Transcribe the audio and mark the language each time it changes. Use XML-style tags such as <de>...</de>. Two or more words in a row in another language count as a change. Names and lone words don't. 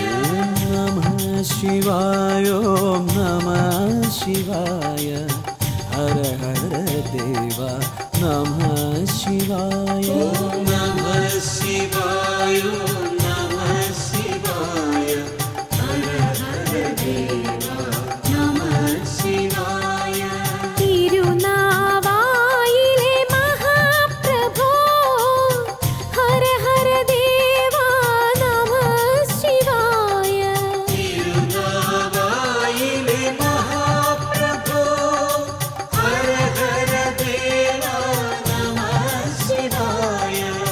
<sa>नमः शिवाय ॐ नमः शिवाय हर हर देवा नमः शिवाय नमः शिवाय नमः शिवाय हर हर देवा नमः शिवाय</sa> <ml>തിരുനാവായിലെ മഹാപ്രഭോ</ml> <sa>हर हर देवा नमः शिवाय</sa> <ml>തിരുനാവായിലെ മഹാപ്രഭോ</ml> <sa>हर हर देवा नमः शिवाय</sa>